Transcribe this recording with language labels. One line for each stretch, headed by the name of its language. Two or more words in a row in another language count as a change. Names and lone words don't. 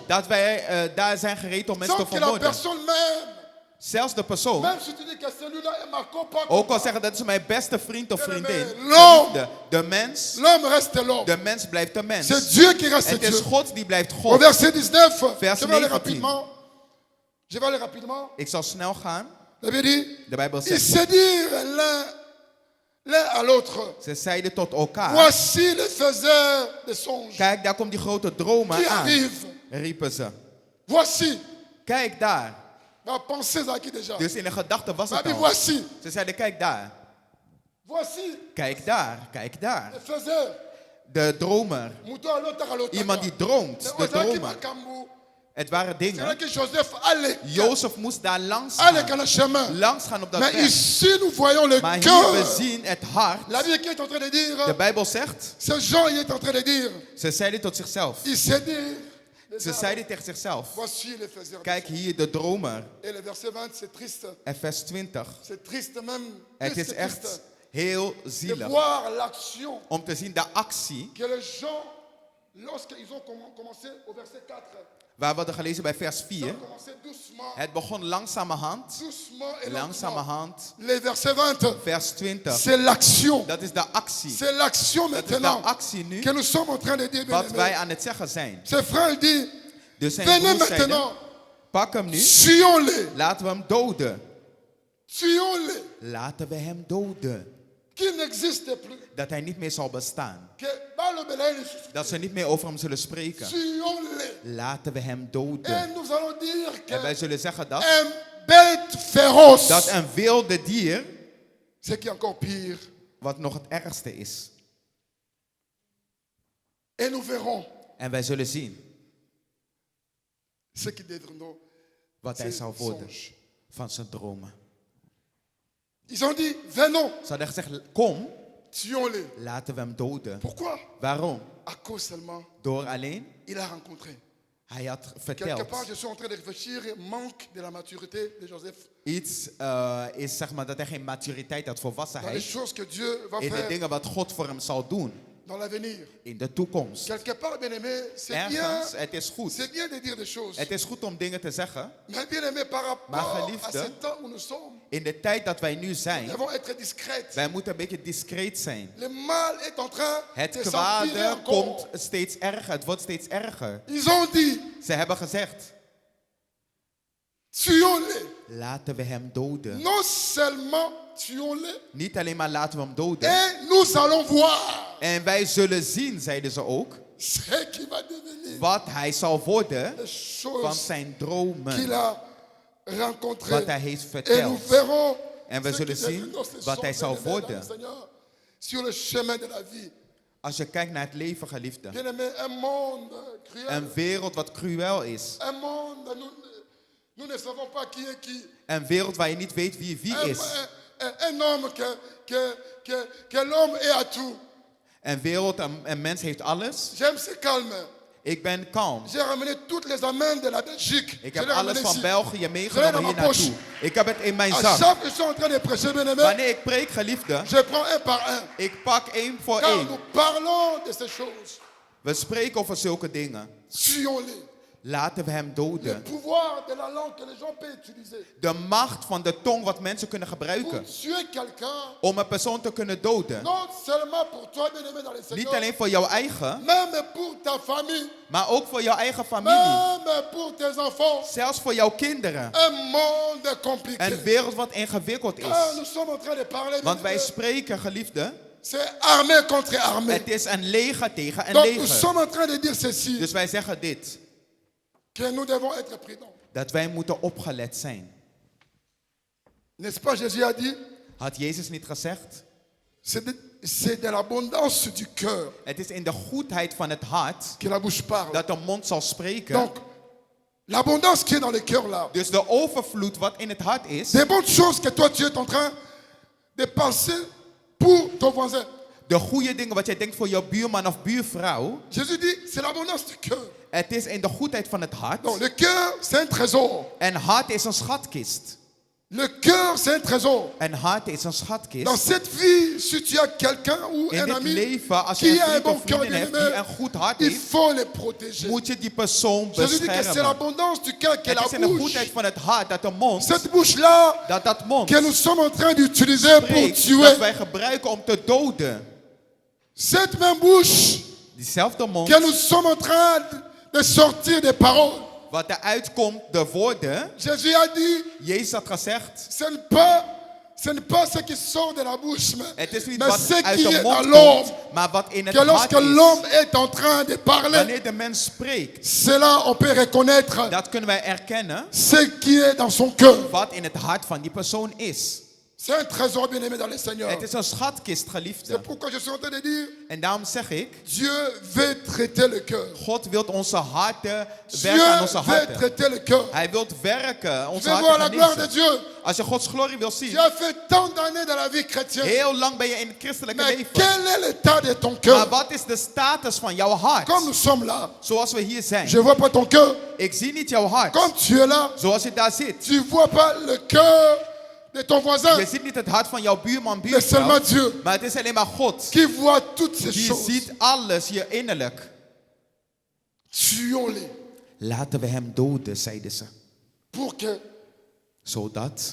Dutch: dat wij daar zijn gereed om mensen te
French: Sans que la
Dutch: vermoorden.
French: personne même,
Dutch: Zelfs de persoon,
French: même si tu dis que celui-là est ma copain,
Dutch: ook al zeggen dat is mijn beste vriend of vriendin.
French: L'homme.
Dutch: De mens,
French: l'homme reste l'homme.
Dutch: de mens blijft de mens.
French: C'est Dieu qui reste
Dutch: Het is
French: Dieu.
Dutch: God die blijft
French: Au
Dutch: God.
French: verset 19,
Dutch: Vers
French: je vais aller
Dutch: 19.
French: rapidement. Je vais aller rapidement.
Dutch: Ik zal snel gaan.
French: La Bible dit,
Dutch: De Bijbel
French: ils
Dutch: zegt,
French: se dirent l'un à l'autre.
Dutch: ze zeiden tot elkaar,
French: Voici le faiseur des songes
Dutch: kijk, daar komt die grote dromer
French: qui
Dutch: aan,
French: arrive.
Dutch: riepen ze.
French: Voici.
Dutch: Kijk daar.
French: Va penser à qui déjà?
Dutch: Dus in de gedachte was
French: La
Dutch: het
French: Bible,
Dutch: al.
French: voici.
Dutch: Ze zeiden, kijk daar,
French: Voici
Dutch: kijk daar, kijk daar.
French: le faiseur.
Dutch: De dromer.
French: Mouton à l'autre, à l'autre.
Dutch: Iemand die droomt, de dromer. Het waren
French: C'est là
Dutch: dingen.
French: que Joseph allait.
Dutch: Jozef moest daar langs
French: Allait
Dutch: gaan.
French: dans le chemin.
Dutch: Langs gaan op dat
French: Mais
Dutch: weg.
French: ici, nous voyons le
Dutch: Maar hier we
French: cœur.
Dutch: zien het hart.
French: La Bible qui est en train de
Dutch: De
French: dire,
Dutch: Bijbel zegt,
French: c'est Jean, il est en train de dire,
Dutch: ze zeiden tot zichzelf.
French: il s'est dit,
Dutch: Ze zeiden tegen zichzelf.
French: voici le faiseur.
Dutch: Kijk hier de dromer.
French: Et le verset 20, c'est triste.
Dutch: En vers 20.
French: C'est triste même.
Dutch: Het
French: Plus
Dutch: is
French: que
Dutch: echt
French: triste.
Dutch: heel
French: de
Dutch: zielig
French: voir l'action
Dutch: om te zien de actie
French: que les gens, lorsqu'ils ont commencé au verset 4,
Dutch: waar we hadden gelezen bij vers
French: ils
Dutch: 4.
French: ont commencé doucement,
Dutch: Het begon langzamerhand,
French: doucement et lentement.
Dutch: langzamerhand.
French: Les versets 20,
Dutch: Vers 20,
French: c'est l'action.
Dutch: dat is de actie.
French: C'est l'action
Dutch: Dat is de
French: maintenant
Dutch: actie nu
French: que nous sommes en train de dire.
Dutch: wat wij
French: bien-aimés.
Dutch: aan het zeggen zijn.
French: Ses frères disent,
Dutch: Dus zijn
French: venez
Dutch: broers zeiden,
French: maintenant,
Dutch: pak hem nu,
French: tuons-les,
Dutch: laten we hem doden.
French: tuons-les,
Dutch: Laten we hem doden.
French: qui n'existe plus.
Dutch: Dat hij niet meer zal bestaan.
French: Que Balobelaï,
Dutch: Dat ze niet meer over hem zullen spreken.
French: tuons-les.
Dutch: Laten we hem
French: Et
Dutch: doden.
French: nous allons dire
Dutch: En wij
French: que
Dutch: zullen zeggen dat,
French: un bête féroce,
Dutch: dat een wilde dier,
French: ce qui est encore pire,
Dutch: wat nog het ergste is.
French: et nous verrons
Dutch: En wij zullen zien
French: ce qui deviendront
Dutch: wat hij
French: ces
Dutch: zal worden
French: songes.
Dutch: van zijn dromen.
French: Ils ont dit, venons,
Dutch: Ze hadden gezegd, kom,
French: tuons-les.
Dutch: laten we hem doden.
French: Pourquoi?
Dutch: Waarom?
French: À cause seulement,
Dutch: Door alleen,
French: il a rencontré.
Dutch: hij had
French: Quelque
Dutch: verteld.
French: part, je suis en train de réfléchir, manque de la maturité de Joseph
Dutch: Iets is zeg maar dat hij geen maturiteit had,
French: dans les
Dutch: volwassenheid.
French: choses que Dieu va
Dutch: In de
French: faire
Dutch: dingen wat God voor hem zal doen.
French: dans l'avenir.
Dutch: In de toekomst.
French: Quelque part, bien-aimé, c'est bien,
Dutch: Ergens, het is goed.
French: c'est bien de dire des choses.
Dutch: Het is goed om dingen te zeggen.
French: Mais bien-aimé, par rapport
Dutch: Maar
French: à
Dutch: geliefde,
French: ce temps où nous sommes,
Dutch: in de tijd dat wij nu
French: nous
Dutch: zijn,
French: devons être discrets.
Dutch: wij moeten een beetje discreet zijn.
French: Le mal est en train
Dutch: Het
French: de s'empirer
Dutch: kwade
French: encore.
Dutch: komt steeds erger. Het wordt steeds erger.
French: Ils ont dit,
Dutch: Ze hebben gezegd,
French: tuons-les.
Dutch: laten we hem doden.
French: Non seulement tuons-les,
Dutch: Niet alleen maar laten we hem doden.
French: et nous allons voir
Dutch: En wij zullen zien, zeiden ze ook,
French: ce qui va devenir
Dutch: wat hij zal worden
French: les
Dutch: van
French: choses
Dutch: zijn
French: qu'il
Dutch: dromen.
French: a rencontrées.
Dutch: Wat hij heeft
French: Et nous
Dutch: verteld.
French: verrons
Dutch: En we
French: ce
Dutch: zullen
French: qui
Dutch: zien
French: deviendront ces
Dutch: wat hij
French: choses,
Dutch: zal
French: bien-aimés dans
Dutch: worden.
French: le Seigneur, sur le chemin de la vie.
Dutch: Als je kijkt naar het leven, geliefde.
French: Bien-aimé, un monde cruel,
Dutch: Een wereld wat cruel is.
French: un monde, nous ne savons pas qui est qui.
Dutch: Een wereld waar je niet weet wie is.
French: Un homme que l'homme est à tout.
Dutch: Een wereld, een mens heeft alles.
French: J'aime ce calme.
Dutch: Ik ben kalm.
French: J'ai ramené toutes les amens de la Belgique.
Dutch: Ik
French: Je
Dutch: heb
French: l'ai
Dutch: alles
French: ramené
Dutch: van
French: ici.
Dutch: België meegenomen hier naartoe. Ik heb het in mijn
French: À
Dutch: zak.
French: chaque fois que je suis en train de prêcher, bien-aimé,
Dutch: Wanneer ik preek, geliefde,
French: je prends un par un.
Dutch: ik pak één voor
French: Car
Dutch: één.
French: nous parlons de ces choses.
Dutch: We spreken over zulke dingen.
French: Tuons-les.
Dutch: Laten we hem
French: Le
Dutch: doden.
French: pouvoir de la langue que les gens peuvent utiliser.
Dutch: De macht van de tong wat mensen kunnen
French: Pour
Dutch: gebruiken.
French: tuer quelqu'un,
Dutch: Om een persoon te kunnen doden.
French: non seulement pour toi, bien-aimé dans le
Dutch: Niet
French: Seigneur,
Dutch: alleen voor jouw eigen,
French: même pour ta famille,
Dutch: maar ook voor jouw eigen familie.
French: même pour tes enfants.
Dutch: Zelfs voor jouw kinderen.
French: Un monde compliqué.
Dutch: Een wereld wat ingewikkeld
French: Car
Dutch: is.
French: nous sommes en train de parler.
Dutch: Want wij
French: bien-aimé,
Dutch: spreken, geliefde,
French: c'est armée contre armée.
Dutch: het is een leger tegen een
French: Donc nous
Dutch: leger.
French: sommes en train de dire ceci,
Dutch: Dus wij zeggen dit,
French: que nous devons être prudents.
Dutch: dat wij moeten opgelet zijn.
French: N'est-ce pas, Jésus a dit,
Dutch: Had Jezus niet gezegd?
French: c'est de l'abondance du cœur
Dutch: Het is in de goedheid van het hart
French: que la bouche parle.
Dutch: dat de mond zal spreken.
French: Donc, l'abondance qui est dans le cœur là,
Dutch: Dus de overvloed wat in het hart is,
French: des bonnes choses que toi tu es en train de penser pour ton voisin.
Dutch: de goede dingen wat jij denkt voor jouw buurman of buurvrouw,
French: Jésus dit, c'est l'abondance du cœur.
Dutch: het is in de goedheid van het hart.
French: Donc, le cœur, c'est un trésor.
Dutch: En hart is een schatkist.
French: Le cœur, c'est un trésor.
Dutch: En hart is een
French: Dans
Dutch: schatkist.
French: cette vie, si tu as quelqu'un ou
Dutch: In
French: un
Dutch: dit
French: ami
Dutch: leven, als je
French: qui
Dutch: een
French: a un
Dutch: vriend
French: bon
Dutch: of
French: cœur,
Dutch: vriendin hebt
French: bien-aimé,
Dutch: die een goed hart
French: il
Dutch: heeft,
French: faut les protéger.
Dutch: moet je die persoon
French: Jésus dit que c'est
Dutch: beschermen.
French: l'abondance du cœur que
Dutch: Het
French: la
Dutch: is in de
French: bouche,
Dutch: goedheid van het hart dat de mond,
French: cette bouche-là
Dutch: dat mond
French: que nous sommes en train d'utiliser pour
Dutch: spreekt,
French: tuer.
Dutch: dat wij gebruiken om te doden.
French: Cette même bouche
Dutch: Diezelfde mond,
French: que nous sommes en train de sortir des paroles.
Dutch: wat eruit komt, de woorden.
French: Jésus a dit,
Dutch: Jezus had gezegd,
French: ce n'est pas ce qui sort de la bouche,
Dutch: het is niet
French: mais
Dutch: wat
French: ce
Dutch: uit
French: qui
Dutch: de
French: est dans
Dutch: mond
French: l'homme.
Dutch: komt, maar wat in het
French: Que
Dutch: hart
French: lorsque l'homme
Dutch: is.
French: est en train de parler,
Dutch: Wanneer de mens spreekt,
French: c'est là on peut reconnaître
Dutch: dat kunnen wij erkennen
French: ce qui est dans son cœur.
Dutch: wat in het hart van die persoon is.
French: C'est un trésor bien-aimé dans le Seigneur.
Dutch: Het is een schatkist, geliefde.
French: C'est pourquoi je suis en train de dire,
Dutch: En daarom zeg ik,
French: Dieu veut traiter le cœur.
Dutch: God wil onze harten,
French: Dieu
Dutch: werken aan onze
French: veut
Dutch: harten.
French: traiter le cœur.
Dutch: Hij wil werken, onze
French: Je veux voir
Dutch: harten
French: la gloire de
Dutch: genezen.
French: Dieu.
Dutch: Als je Gods glorie wil
French: Tu
Dutch: zien,
French: as fait tant d'années dans la vie chrétienne.
Dutch: heel lang ben je in het christelijke
French: Mais
Dutch: leven.
French: quel est l'état de ton
Dutch: Maar
French: cœur?
Dutch: wat is de status van jouw hart?
French: Comme nous sommes là,
Dutch: Zoals we hier zijn.
French: je ne vois pas ton cœur.
Dutch: Ik zie niet jouw hart.
French: Comme tu es là,
Dutch: Zoals je daar zit.
French: tu ne vois pas le cœur de ton voisin,
Dutch: Je ziet niet het hart van jouw buurman,
French: mais seulement
Dutch: buurvrouw.
French: Dieu
Dutch: Maar het is alleen maar God.
French: qui voit toutes ces
Dutch: Die
French: choses.
Dutch: ziet alles, je innerlijk.
French: Tuons-les
Dutch: Laten we hem doden, zeiden ze.
French: pour que,
Dutch: Zodat,